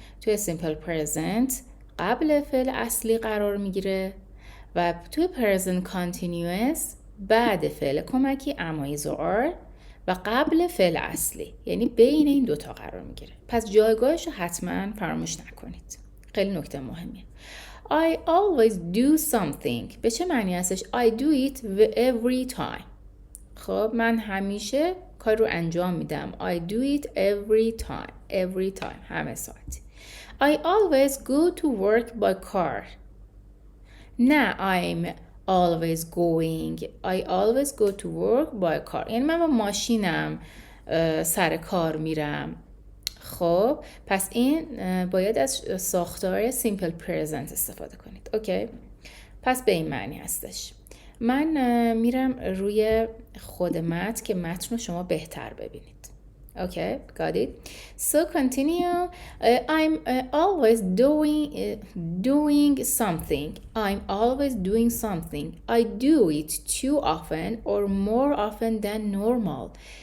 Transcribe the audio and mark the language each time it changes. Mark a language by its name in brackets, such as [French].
[Persian] توی simple present قبل فعل اصلی قرار میگیره و توی present continuous بعد فعل کمکی am is or are و قبل فعل اصلی، یعنی بین این دوتا قرار میگیره. پس جایگاهش رو حتما فراموش نکنید، خیلی نکته مهمیه. [English] I always do something [Persian] به چه معنی هستش؟ [English] I do it every time. [Persian] خب من همیشه کار رو انجام میدم. [English] I do it every time [Persian] همه ساعتی. [English] I always go to work by car. نه I'm always going. I always go to work by car [Persian] یعنی من با ماشینم سر کار میرم. خب پس این باید از ساختار simple present استفاده کنید. اوکی؟ پس به این معنی هستش. من میرم روی خود متن که متن رو شما بهتر ببینید. [English] Okay, got it. So continue. I'm always doing something. I'm always doing something. I do it too often or more often than normal.